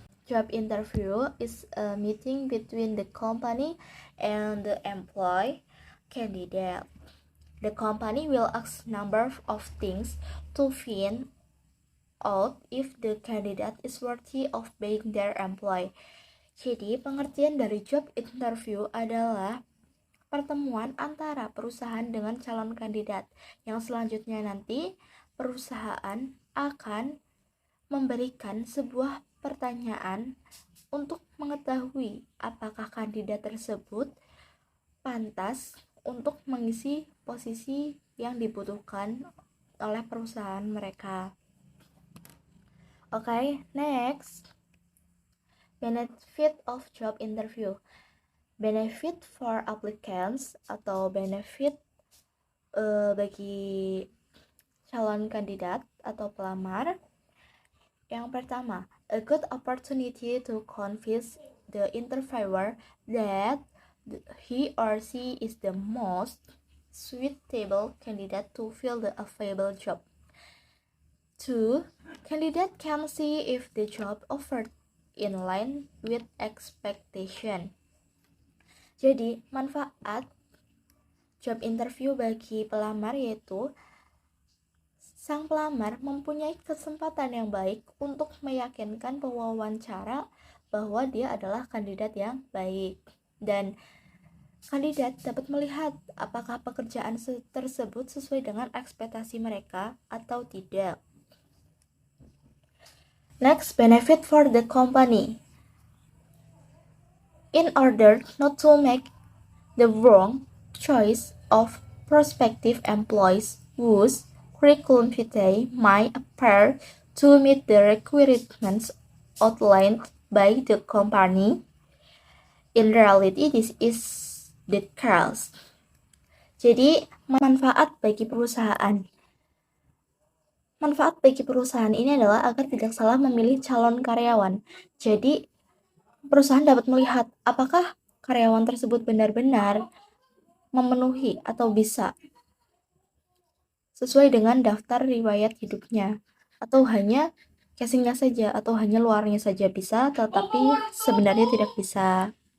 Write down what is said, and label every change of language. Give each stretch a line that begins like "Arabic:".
English: Job interview is a meeting between the company and the employee candidate. The company will ask number of things to find out if the candidate is worthy of being their employee.
Indonesian: Jadi, pengertian dari job interview adalah pertemuan antara perusahaan dengan calon kandidat. Yang selanjutnya nanti, perusahaan akan memberikan sebuah pertanyaan untuk mengetahui apakah kandidat tersebut pantas untuk mengisi posisi yang dibutuhkan oleh perusahaan mereka.
English: Okay, next. Benefit of job interview. Benefit for applicants
Indonesian: atau benefit bagi calon kandidat atau pelamar. Yang pertama,
English: a good opportunity to convince the interviewer that he or she is the most suitable candidate to fill the available job. 2. Candidate can see if the job offered in line with expectation.
Indonesian: Jadi, manfaat job interview bagi pelamar yaitu sang pelamar mempunyai kesempatan yang baik untuk meyakinkan pewawancara bahwa dia adalah kandidat yang baik, dan kandidat dapat melihat apakah pekerjaan tersebut sesuai dengan ekspektasi mereka atau tidak.
English: Next, benefit for the company. In order not to make the wrong choice of prospective employees whose curriculum vitae might appear to meet the requirements outlined by the company, in reality this is the case.
Indonesian: Jadi, manfaat bagi perusahaan. Manfaat bagi perusahaan ini adalah agar tidak salah memilih calon karyawan. Jadi, perusahaan dapat melihat apakah karyawan tersebut benar-benar memenuhi atau bisa sesuai dengan daftar riwayat hidupnya, atau hanya casingnya saja, atau hanya luarnya saja bisa, tetapi sebenarnya tidak bisa.